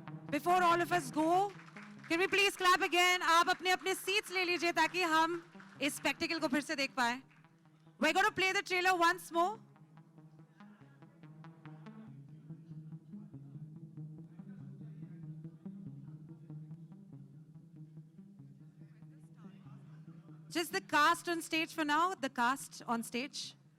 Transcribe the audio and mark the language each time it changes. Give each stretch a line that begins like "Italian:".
English: Before all of us go, can we please clap again?
Hindi: आप अपने अपने seats ले लीजिए ताकि हम इस spectacle को फिर से देख पाए.
English: We're going to play the trailer once more. Just the cast on stage for now, the cast on stage.